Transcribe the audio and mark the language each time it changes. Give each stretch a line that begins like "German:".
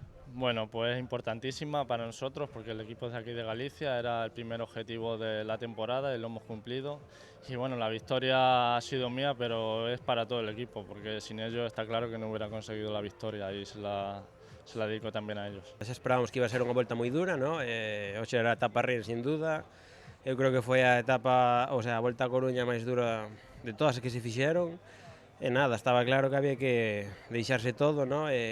Spanish: Bueno, pues es importantísima para nosotros porque el equipo de aquí de Galicia era el primer objetivo de la temporada y lo hemos cumplido. Y bueno, la victoria ha sido mía, pero es para todo el equipo porque sin ellos está claro que no hubiera conseguido la victoria y se la dedico tamén a ellos.
Galician: Esperábamos que iba a ser unha volta moi dura, ¿no? Hoxe era a etapa Rin, sin duda. Eu creo que foi a etapa, o sea, a volta a Coruña máis dura de todas as que se fixeron. E nada, estaba claro que había que deixarse todo, ¿no?